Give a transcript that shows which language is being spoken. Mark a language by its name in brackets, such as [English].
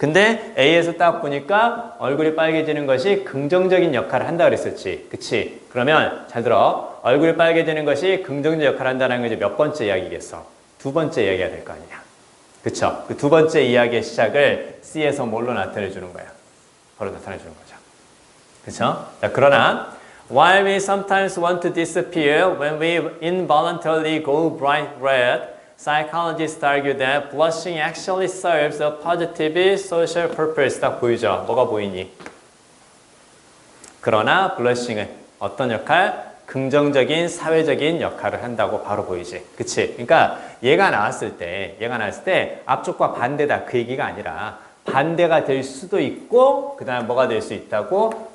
[Korean] 근데 A에서 딱 보니까 얼굴이 빨개지는 것이 긍정적인 역할을 한다 그랬었지. 그치? 그러면 잘 들어. 얼굴이 빨개지는 것이 긍정적 역할을 한다는 건 이제 몇 번째 이야기겠어? 두 번째 이야기가 될 거 아니냐. 그쵸? 그 두 번째 이야기의 시작을 C에서 뭘로 나타내 주는 거야? 바로 나타내 주는 거죠. 그쵸? 자, 그러나 [English] while we sometimes want to disappear when we involuntarily go bright red, psychologists argue that blushing actually serves a positive social purpose. [Korean] 딱 보이죠? 뭐가 보이니? 그러나 블러싱은 어떤 역할? 긍정적인 사회적인 역할을 한다고 바로 보이지. 그치? 그러니까 얘가 나왔을 때 앞쪽과 반대다 그 얘기가 아니라 반대가 될 수도 있고 그 다음에 뭐가 될 수 있다고?